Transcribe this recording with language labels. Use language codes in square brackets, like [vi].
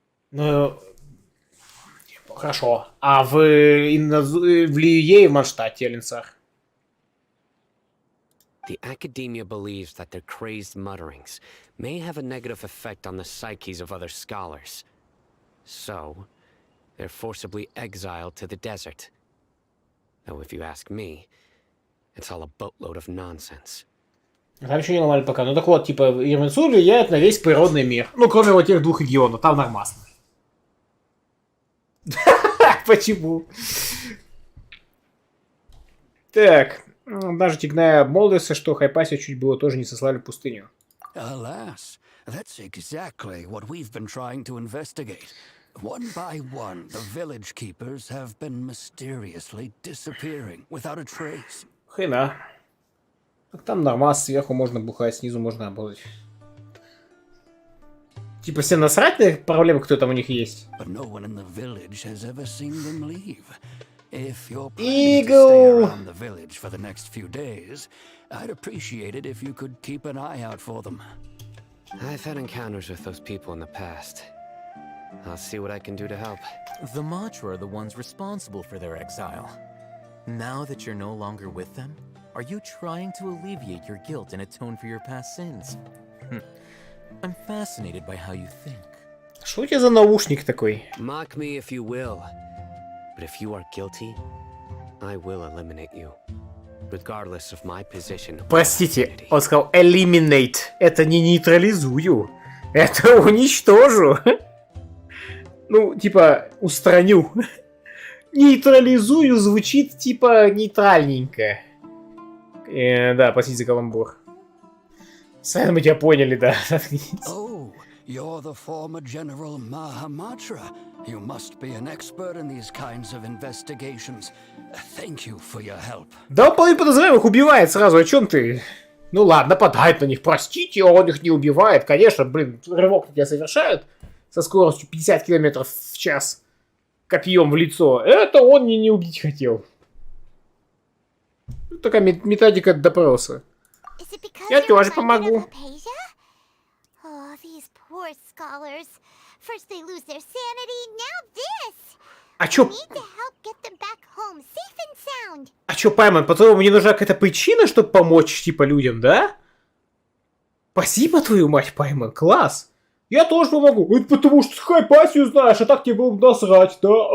[ru] Ну, хорошо. А в Лиюе и в Манштате, Алинсар? [en] The academia believes that their crazed mutterings may have a negative effect on the psyches of other scholars. So, they're forcibly exiled to the desert. Though if you ask me, it's all a boatload of nonsense. [ru] Там еще не ломали пока. Ну так вот, типа, Ирминсу влияет на весь природный мир. Ну, кроме вот тех двух регионов. Там нормально. Почему? Так. Даже Тигная обмолвился, что Хайпасия чуть было тоже не сослали в пустыню. [en] Alas, that's exactly what we've been trying to investigate. One by one, the village keepers have been mysteriously disappearing without a trace. [ru] Хрена. Так там нормально, сверху можно бухать, снизу можно работать. Типа все насрать на их проблемы, кто там у них есть. [en] But no one in the village has ever seen them leave. If you're planning to stay around the village for the next few days, I'd appreciate it if you could keep an eye out for them. I've had encounters with those people in the past. I'll see what I can do to help. The Matra are the ones responsible for their exile. Now that you're no longer with them, are you trying to alleviate your guilt and atone for your past sins? I'm fascinated by how you think. [ru] Что у тебя за наушник такой? [en] Mock me if you will, but if you are guilty, I will eliminate you, regardless of my position. [ru] Простите, он сказал eliminate. Это не нейтрализую. Это уничтожу. Ну, типа, устраню. Нейтрализую звучит, типа, нейтральненько. Да, простите за каламбур. Сами мы тебя поняли, да. [en] Oh, you're the former General Mahamatra. You must be an expert in these kinds of investigations. Thank you for your help. [ru] Да он половину подозреваемых убивает сразу, о чем ты? Ну ладно, нападает на них, простите, он их не убивает. Конечно, блин, рывок на тебя совершают со скоростью 50 км в час копьем в лицо. Это он не убить хотел. Такая методика допроса. Я тоже помогу. [en] Oh, these poor scholars. First they lose their sanity, now this. [ru] А чё? [en] Need to help get them back home, safe and sound. [ru] А чё, Пайман, по-твоему, мне нужна какая-то причина, чтобы помочь, типа, людям, да? Спасибо, твою мать, Пайман, класс. Я тоже помогу. Это потому что Хайпасию знаешь, а так тебе было бы насрать, да?